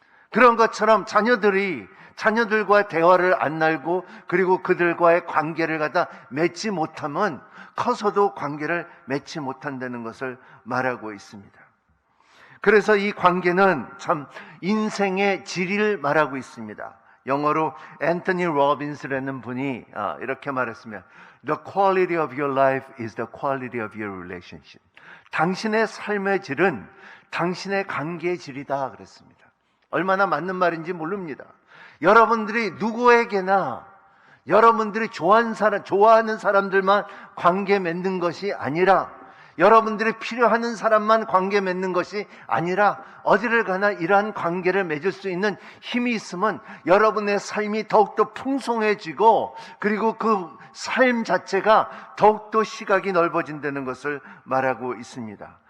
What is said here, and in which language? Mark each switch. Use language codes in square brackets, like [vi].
[ko] 그런 것처럼 자녀들과 대화를 안 나누고, 그리고 그들과의 관계를 갖다 맺지 못하면 커서도 관계를 맺지 못한다는 것을 말하고 있습니다. 그래서 이 관계는 참 인생의 질을 말하고 있습니다. 영어로 앤토니 로빈스라는 분이 이렇게 말했습니다. [en] The quality of your life is the quality of your relationship. [ko] 당신의 삶의 질은 당신의 관계의 질이다 그랬습니다. 얼마나 맞는 말인지 모릅니다. 여러분들이 누구에게나 여러분들이 좋아하는 사람들만 관계 맺는 것이 아니라, 여러분들이 필요하는 사람만 관계 맺는 것이 아니라, 어디를 가나 이러한 관계를 맺을 수 있는 힘이 있으면 여러분의 삶이 더욱더 풍성해지고, 그리고 그 삶 자체가 더욱더 시각이 넓어진다는 것을 말하고 있습니다.